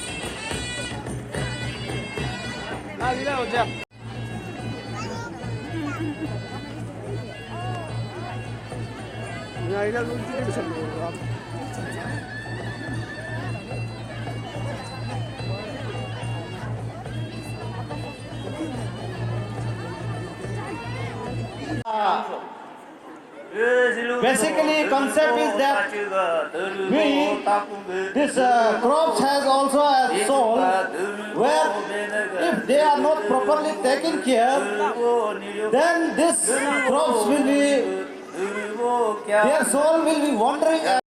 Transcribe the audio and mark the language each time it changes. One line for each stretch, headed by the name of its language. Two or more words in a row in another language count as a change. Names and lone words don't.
Vietnamese: Đi đâu chưa?
Filipino: Ngayon lang nung dito sa mga.
English: Basically, concept is that this crops has also a soul, where if they are not properly taken care, then this crops will be, their soul will be wandering.